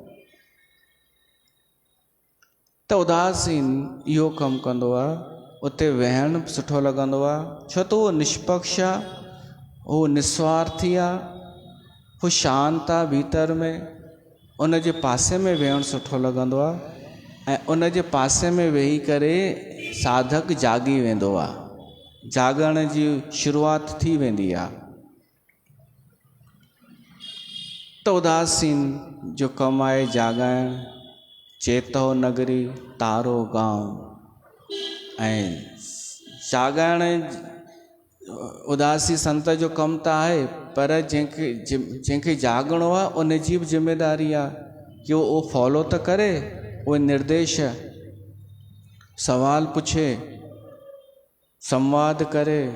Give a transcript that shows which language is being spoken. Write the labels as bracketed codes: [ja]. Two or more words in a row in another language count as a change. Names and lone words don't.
[sd] त उदासीन इहो कमु कंदो आहे, उते वेहण सुठो लॻंदो आहे, छो त उहो निष्पक्ष आहे, उहो निस्वार्थी आहे, उहो शांत आहे भीतर में, उन जे पासे में वेहण सुठो लॻंदो आहे। ऐं उन जे पासे में वेही करे साधक जाॻी वेंदो आहे। जागण जी शुरूआत थी वेंदी आहे। त उदासीन जो कमु आहे जाॻण, चेतो नगरी तारो गांव। ऐं जाॻण उदासी संत जो कमु त आहे, पर जंहिंखे जाॻणो आहे उन जी बि ज़िमेदारी आहे कि उहो फॉलो त करे, उहे निर्देश सवाल पुछे, संवाद करे।